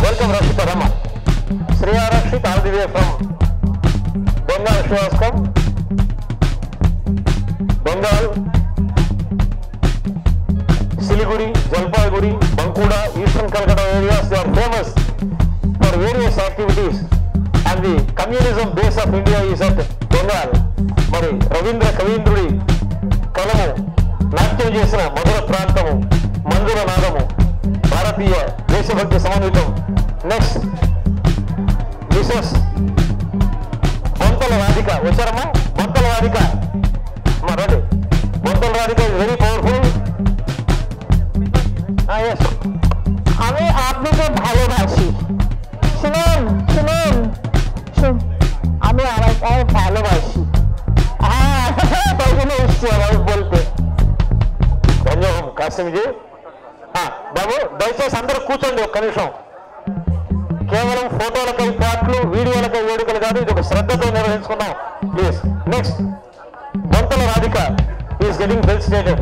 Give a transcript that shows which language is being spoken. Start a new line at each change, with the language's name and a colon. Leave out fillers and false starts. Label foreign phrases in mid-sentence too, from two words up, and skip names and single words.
English: Rashita Rama. Shreya Rashit all the way from Bengal. She has come. Bengal, Siliguri, Jalpaiguri, Bankura, Eastern Calcutta areas, they are famous for various activities, and the communism base of India is at Bengal.
Telugu: మరి రవీంద్ర కవీంద్రుడి కలము నాట్యం చేసిన మధుర ప్రాంతము మంజుల నాదము భారతీయ దేశభక్తి సమన్వితం.
English: Next Mrs Bontala Radhika.
Telugu: వచ్చారమ్మా బొంతల రాధిక? రండి. బొంతల రాధిక
English: is very powerful.
Bangla: আমি আপনাকে ভালোবাসি। শুনুন শুনুন আমি আমাকে ভালোবাসি। তাই জন্য এসছি আমার বলতে।
Telugu: ధన్యవాదం కాసిమిజీ. బాబు దయచేసి అందరూ కూర్చోండి ఒక్క నిమిషం. కేవలం ఫోటోలకై పాటలు వీడియోలకై వేడుకలు కాదు, ఇది ఒక శ్రద్ధతో నిర్వహించుకున్నాం. ప్లీజ్.
English: Next Bontala Radhika is getting felicitated.